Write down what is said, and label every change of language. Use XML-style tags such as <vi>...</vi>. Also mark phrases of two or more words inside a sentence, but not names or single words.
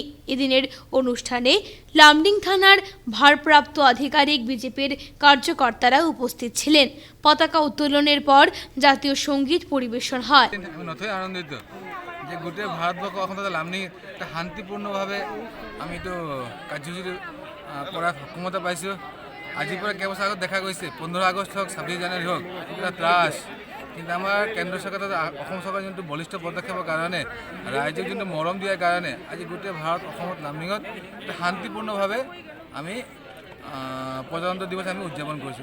<bn>এদিনের অনুষ্ঠানে লামডিং থানার ভারপ্রাপ্ত আধিকারিক বিজেপির কার্যকর্তারা উপস্থিত ছিলেন। পতাকা উত্তোলনের পর জাতীয় সঙ্গীত পরিবেশন হয়।</bn> <as>আনন্দিত যে গোটেই ভারতবর্ষ এখন লামডিং একটা শান্তিপূর্ণভাৱে আমি তো কাৰ্যসূচী কৰাৰ সক্ষমতা পাইছোঁ। আজিৰ পৰা কেইবছৰ আগত দেখা গৈছে 15 আগষ্ট হওক 26 জানুৱাৰী হওক এটা ত্ৰাস, কিন্তু আমাৰ কেন্দ্ৰ চৰকাৰে অসম চৰকাৰৰ যোনটো বলিষ্ঠ পদক্ষেপৰ কাৰণে ৰাইজক যোনটো মৰম দিয়াৰ কাৰণে আজি গোটেই ভাৰত অসমত লামডিঙত এটা শান্তিপূৰ্ণভাৱে আমি প্ৰজাতন্ত্ৰ দিৱস আমি উদযাপন কৰিছোঁ।</as>